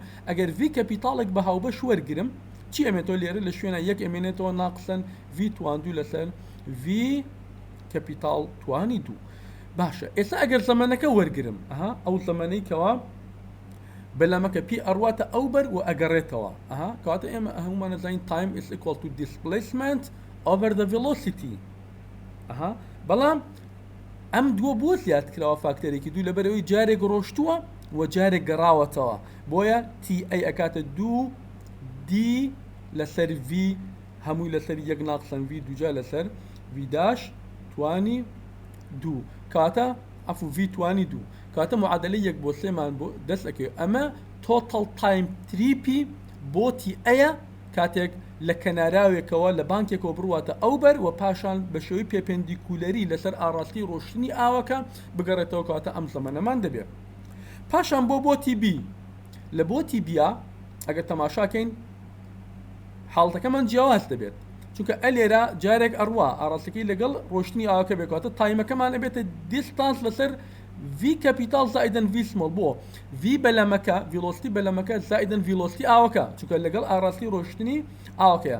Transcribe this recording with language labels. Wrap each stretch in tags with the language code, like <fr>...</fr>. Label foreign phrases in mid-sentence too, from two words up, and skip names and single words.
<ckb>ئەگەر V کەپیتاڵێک بە هاوبەش وەرگرم چی ئەمێتەوە لێرە لە شوێنە یەک ئەمێنێتەوە ناقسەن V توان دوو لەسەر V کەپیتاڵ توانی دوو. باشە، ئێستا ئەگەر زەمانەکە وەرگرم، ئەو زەمانەی کەوا بەلامەکە پێی ئەڕواتە ئەو بەر و ئەگەڕێتەوە، کەواتە ئێمە هەمومان نەزانین</ckb> <en>time is equal to displacement over the velocity.</en> <ckb>بەڵام ئەم دووە بۆ زیاد کراوە فاکتەرێکی دوو لەبەرەوەی جارێک ڕۆشتووە و جارێک گەڕاوەتەوە، بۆیە تی ئەی ئەکاتە دوو دی لەسەر V هەمووی لەسەر یەک ناقسەن V دووجا لەسەر V داش توانی دوو، کاتە ئەفو V توانی دوو، کاتە معادلەی یەک بۆ سێمان بۆ دەست ئەکەوێت. ئەمە</ckb> <en>total time</en> <ckb>تریپی بۆتی ئەیە کاتێک لە کەناراوێکەوە لە بانکێکەوە بڕواتە ئەو بەر و پاشان بە شێوەی پێپێندیکولەری لەسەر ئاڕاستی ڕۆشتنی ئاوەکە بگەڕێتەوە، کاتە ئەم زەمانەمان دەبێت. پاشان بۆ بۆتی B، لە بۆتی بیا ئەگەر تەماشاکەین حاڵەتەکەمان جیاواز دەبێت، چونکە ئەلێرە جارێک ئەڕوا ئاڕاستەکەی لەگەڵ ڕۆشتنی ئاوەکە بێکاتە تایمەکەمان ئەبێتە دیستانس لەسەر V کەپیتاڵ زائیدەن V سمۆڵ، بۆ V بەلەمەکە ڤیلۆسیتی بەلەمەکە زائیدەن ڤیلۆسیتی ئاوەکە، چونکە لەگەڵ ئاڕاستی ڕۆشتنی ئاوەکەیە.</ckb>